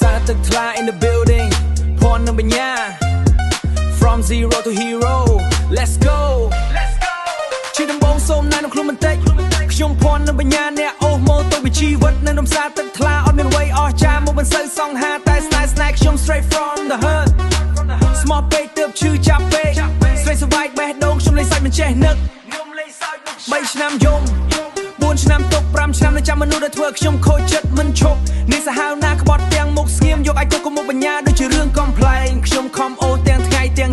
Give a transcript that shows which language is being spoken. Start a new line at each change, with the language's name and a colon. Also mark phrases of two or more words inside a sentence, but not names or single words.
Khmer: ទឹកថ្លា
English: in the building
Khmer: ភ័ណ្ឌនិងបញ្ញា
English: from zero to hero let's go
Khmer: ជាដំបងសូមណែនាំខ្លួនបន្តិចខ្ញុំភ័ណ្ឌនិងបញ្ញាអ្នកអូសម៉ូតូវិជីវិតនៅក្នុងផ្សារទឹកថ្លាអត់មានអ្វីអស្ចារ្យមកមិនសូវសង្ហាតែស្នេហ៍ខ្ញុំ
English: straight from the hood
Khmer: ស្មោះពេកទើបឈឺចាប់ពេកស្រីសវាយបេះដូងខ្ញុំ លេងសាច់មិនចេះនឹក3ឆ្នាំយំ4ឆ្នាំទុក5ឆ្នាំនៅចាំមនុស្សដែលធ្វើខ្ញុំខូចចិត្តមិនឈប់នេះសាហាវណាក្បត់ទាំងមុខស្ងៀមយកឲ្យទុកក៏មុខបញ្ញាដូចជារឿងកំ pl ែងខ្ញុំខំអូទាំងថ្ងៃទាំង